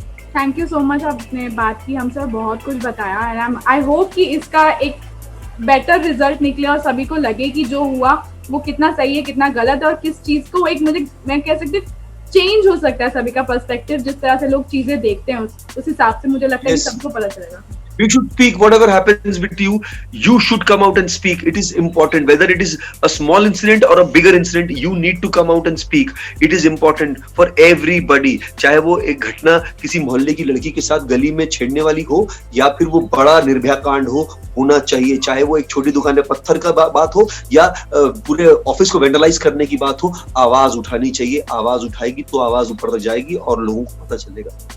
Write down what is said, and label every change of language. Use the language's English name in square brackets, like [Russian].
[English] thank you so much, [Hindi] आपने बात की हमसे और बहुत कुछ बताया, [English] and I hope [Hindi] कि इसका एक बेटर रिजल्ट निकले और सभी को लगे कि जो हुआ वो कितना सही है, कितना गलत है, और किस चीज को मैं कह सकती हूँ चेंज हो सकता है सभी का पर्सपेक्टिव, जिस तरह से लोग चीजें देखते हैं उस हिसाब से मुझे लगता है कि सबको पता चलेगा। [English] You should speak whatever happens with you. You should come out and speak. It is important. Whether it is a small incident or a bigger incident, you need to come out and speak. It is important for everybody. [Hindi] चाहे वो एक घटना किसी मोहल्ले की लड़की के साथ गली में छेड़ने वाली हो या फिर वो बड़ा निर्भया कांड हो, होना चाहिए. चाहे वो एक छोटी दुकान में पत्थर का बात हो या पूरे ऑफिस को वेंडलाइज करने की बात हो, आवाज उठानी चाहिए. आवाज उठाएगी तो आवाज ऊपर तक जाएगी और लोगों को पता चलेगा.